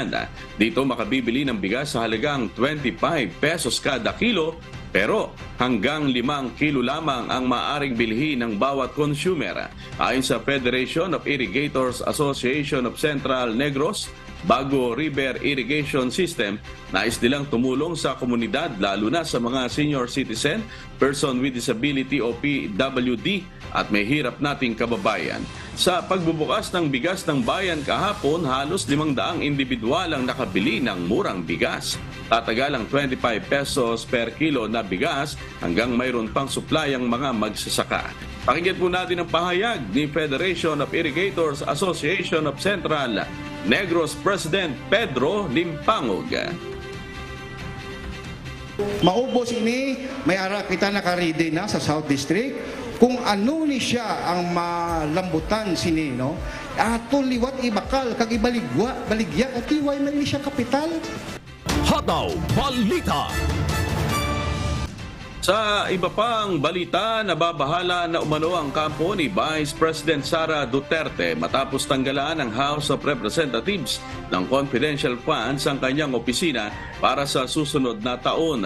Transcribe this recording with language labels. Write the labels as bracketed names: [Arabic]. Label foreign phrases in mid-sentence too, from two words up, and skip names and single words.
[Filipino] Dito makabibili ng bigas sa halagang 25 pesos kada kilo, pero hanggang 5 kilo lamang ang maaring bilhin ng bawat consumer. Ayon sa Federation of Irrigators Association of Central Negros, Bago River Irrigation System, nais nilang tumulong sa komunidad lalo na sa mga senior citizen, [English] person with disability [Filipino] o PWD at may hirap nating kababayan. Sa pagbubukas ng bigas ng bayan kahapon, halos 500 individual ang nakabili ng murang bigas. Tatagal ang 25 pesos per kilo na bigas hanggang mayroon pang supply ang mga magsasaka. Pakinggan po natin ang pahayag ni Federation of Irrigators Association of Central Negros President Pedro Limpangog. [Hiligaynon] Maubos ini, may ara kita nakaride na sa South District. Kung ano ni siya ang malambutan sini, no? Ato liwat ibakal, kag ibaligwa, baligya, at iway man ni siya kapital. [Filipino] Hataw Balita. Sa iba pang balita, nababahala na umano ang kampo ni Vice President Sara Duterte matapos tanggalan ng House of Representatives ng [English] confidential funds [Filipino] ang kanyang opisina para sa susunod na taon.